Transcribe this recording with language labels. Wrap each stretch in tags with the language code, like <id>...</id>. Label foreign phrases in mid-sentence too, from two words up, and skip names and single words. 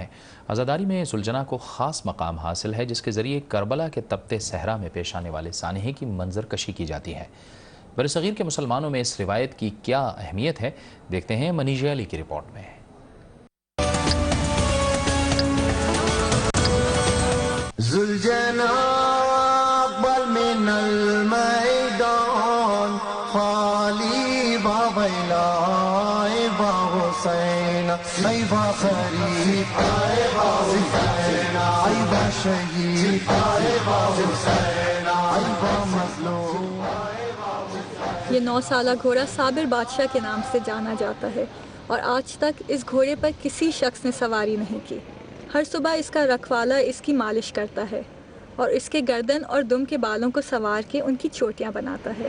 <ur>عزاداری میں ذوالجناح کو خاص مقام حاصل ہے، جس کے ذریعے کربلا کے تپتے صحرا میں پیش آنے والے سانحے کی منظر کشی کی جاتی ہے۔ برصغیر کے مسلمانوں میں اس روایت کی کیا اہمیت ہے، دیکھتے ہیں منیژ علی کی رپورٹ میں۔</ur> <ar>ذوالجناح اقبل من المیدان خالی با ویلا با حسین ای با خریف ای با حسین ای با شہید ای با حسین ای با مظلوم۔</ar> <ur>یہ 9 سالہ گھوڑا صابر بادشاہ کے نام سے جانا جاتا ہے اور آج تک اس گھوڑے پر کسی شخص نے سواری نہیں کی۔ ہر صبح اس کا رکھوالا اس کی مالش کرتا ہے اور اس کے گردن اور دم کے بالوں کو سنوار کے ان کی چوٹیاں بناتا ہے۔</ur>